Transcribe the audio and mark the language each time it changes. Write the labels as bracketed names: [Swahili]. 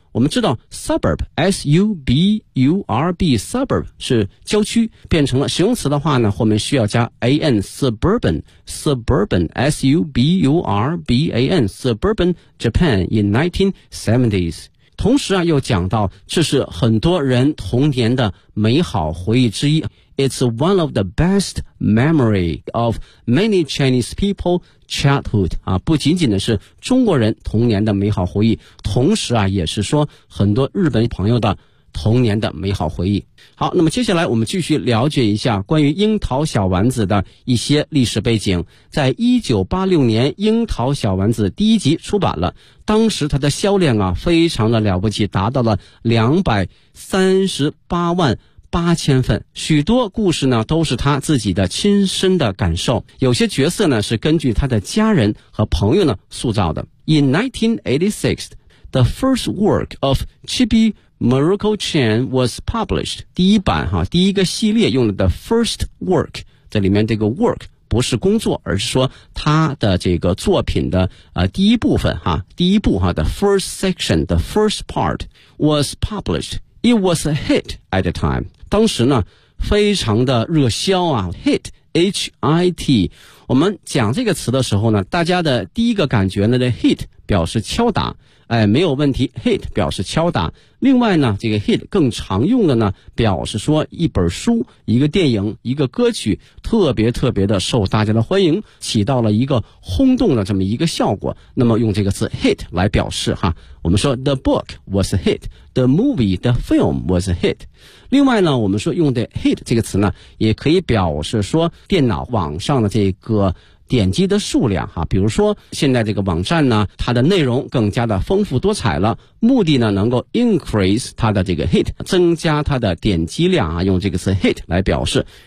[Chinese] 我们知道 suburb S-U-B-U-R-B suburb 是郊区，变成了形容词的话呢，后面需要加 [English] an suburban， suburban S-U-B-U-R-B-A-N suburban Japan in 1970s。 [Chinese] 同时啊，又讲到这是很多人童年的美好回忆之一。 [English] It's one of the best memory of many Chinese people childhood. [Chinese] 啊，不仅仅的是中国人童年的美好回忆，同时啊，也是说很多日本朋友的童年的美好回忆。好，那么接下来我们继续了解一下关于樱桃小丸子的一些历史背景。在1986年樱桃小丸子第一集出版了，当时它的销量啊非常的了不起，达到了238万8000份，许多故事呢都是他自己的亲身的感受，有些角色呢是根据他的家人和朋友呢塑造的。 [English] In 1986 The first work of ChibiMiracle Chan was published. [Chinese] 第一版哈，第一个系列用了 [English] the first work. [Chinese] 这里面这个 work 不是工作，而是说他的这个作品的第一部分哈，第一部哈 [English] the first section, the first part was published. It was a hit at the time. [Chinese] 当时呢，非常的热销啊 [English] ，hit, H-I-T. [Chinese] 我们讲这个词的时候呢，大家的第一个感觉呢 ，the hit 表示敲打。哎，没有问题 ,hit 表示敲打。另外呢，这个 hit 更常用的呢表示说一本书、一个电影、一个歌曲特别特别的受大家的欢迎，起到了一个轰动的这么一个效果。那么用这个词 hit 来表示哈。我们说 [English] the book was a hit, [Chinese] the movie, the film was a hit。另外呢，我们说用的 hit 这个词呢也可以表示说电脑网上的这个点击的数量哈，比如说现在这个网站呢，它的内容更加的丰富多彩了，目的呢能够 increase 它的这个 hit， 增加它的点击量啊，用这个词 hit 来表示。